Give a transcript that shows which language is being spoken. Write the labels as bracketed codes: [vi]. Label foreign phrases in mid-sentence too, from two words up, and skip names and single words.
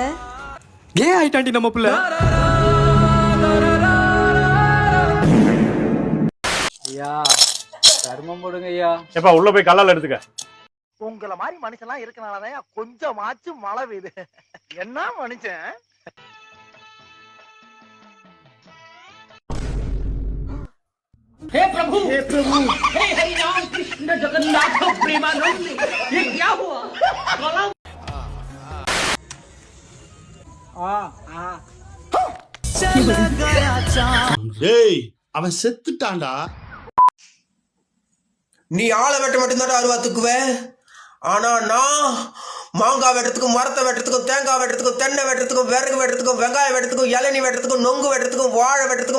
[ta] ஏன் ஆயிட்டாண்டி நம்ம பிள்ளை? ஐயா தர்மம் போடுங்க ஐயா. எப்பா உள்ள போய் கல்லால எடுத்துக்க. உங்கள மாதிரி மனுஷன்லாம் இருக்கனாலதான் கொஞ்சமாச்சும் மழை பெய்யுது. என்ன மனுஷன்? [hi] हे प्रभु हे हरि राम कृष्ण जगन्नाथ प्रेमानंद ये क्या हुआ? [ta] டேய் அவன் செத்துட்டான்டா. நீ ஆளை வெட்ட மட்டும்தான் அருவா தூக்குவ. ஆனா நான் மாங்காய் வெட்டுறதுக்கும், மரத்தை வெட்டுறதுக்கும், தேங்காய் வெட்டுறதுக்கும், தென்னை வெட்டுறதுக்கும், விறகு வெட்டுறதுக்கும், வெங்காயம் வெட்டுறதுக்கும், இளநீ வெட்டுறதுக்கும், நொங்கு வெட்டுறதுக்கும், வாழை வெட்டுறதுக்கும்,